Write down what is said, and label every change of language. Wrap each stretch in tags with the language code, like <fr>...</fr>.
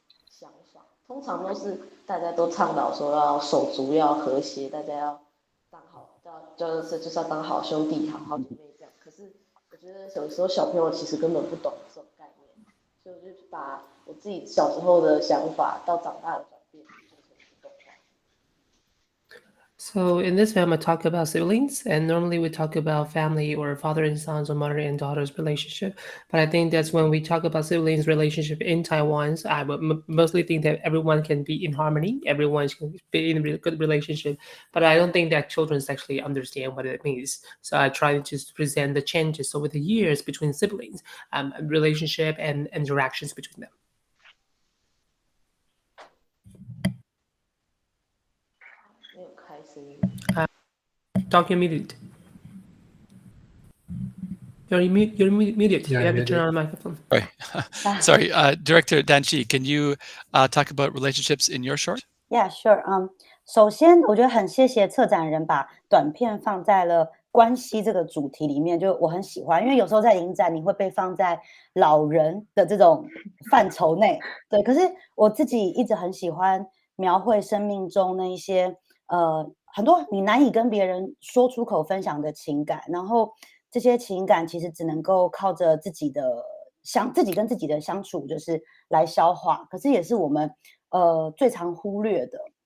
<zh>想法，通常都是大家都倡导说要手足要和谐，大家要当好，就是要当好兄弟、好姐妹这样。可是我觉得有时候小朋友其实根本不懂这种概念，所以我就把我自己小时候的想法到长大的转变做成一个动画。</zh> <en>So in this film, I talk about siblings, and normally we talk about family or father and sons or mother and daughter's relationship. But I think that's when we talk about siblings relationship in Taiwan, I would mostly think that everyone can be in harmony, everyone can be in a good relationship. But I don't think that children actually understand what it means. So I try to just present the changes over the years between siblings, relationship and interactions between them. Talking muted. You're muted. You're You have to muted. turn on the microphone. Sorry, Director Danchi, can you talk about relationships in your short? Yeah, sure.</en> <zh>首先我觉得很谢谢策展人把短片放在了关系这个主题里面，就我很喜欢，因为有时候在影展你会被放在老人的这种范畴内，对。可是我自己一直很喜欢描绘生命中那一些很多你难以跟别人说出口分享的情感，然后这些情感其实只能够靠着自己跟自己的相处，就是来消化，可是也是我们最常忽略的。</zh>